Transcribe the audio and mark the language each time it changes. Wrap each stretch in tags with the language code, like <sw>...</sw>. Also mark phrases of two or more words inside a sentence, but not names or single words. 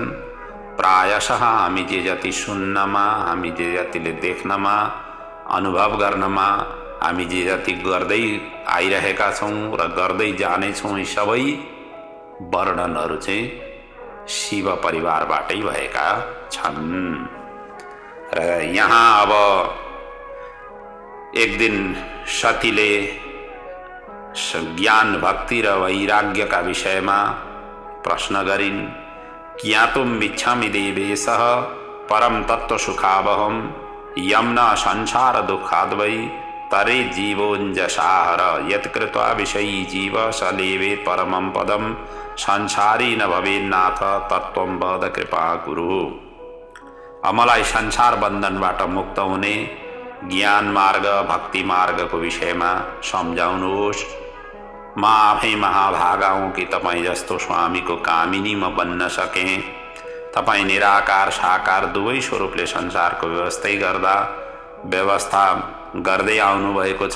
<ne>प्रायशः हामी जे जति सुन्नमा, हामी जे जतिले देख्नमा, अनुभव गर्नमा, हामी जे जति गर्दै आइरहेका छौँ र गर्दै जानेछौँ, यी सबै वर्णनहरू चाहिँ शिव परिवारबाटै भएका छन्। र यहाँ अब एक दिन सतीले ज्ञान, भक्ति र वैराग्यका विषयमा प्रश्न गरिन्।</ne> <sa>ज्ञातुम् इच्छामि देवेशः परम तत्व सुखावहम् यम्न संसार दुःखाद् वै तरे जीवोञ्जसाहर यत्कृत्वा विषयी जीव स लेवेत् परमं पदं संसारी न भवेन्नाथ तत्त्वं वद कृपा कुरु।</sa> <ne>मलाई संसार बन्धनबाट मुक्त हुने ज्ञान मार्ग, भक्ति मार्गको विषयमा सम्झाउनुहोस्। म आफै महाभागा हुँ कि तपाईँ जस्तो स्वामीको कामिनी म बन्न सकेँ। तपाईँ निराकार साकार दुवै स्वरूपले संसारको व्यवस्था गर्दै आउनुभएको छ।</ne>